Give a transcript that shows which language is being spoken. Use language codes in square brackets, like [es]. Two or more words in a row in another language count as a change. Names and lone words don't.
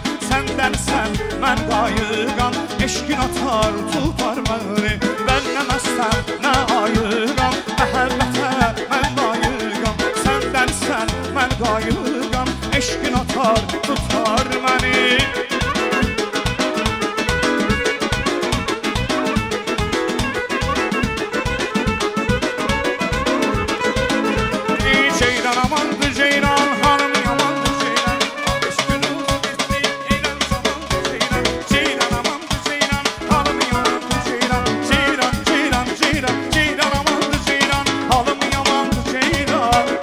[az] səndənsən mən qayıqam, eşqin atar tutar məni, mən nə məsələ ayıqam, məhəbbətə mən ayıqam, səndənsən mən qayıqam, eşqin atar tutar məni. [tr] Ceylan amandır Ceylan, hanım yamandır Ceylan, aşkınız bitti eylem zamandır Ceylan, Ceylan amandır Ceylan, hanım yamandır Ceylan, Ceylan, Ceylan, Ceylan, Ceylan amandır Ceylan, hanım yamandır Ceylan.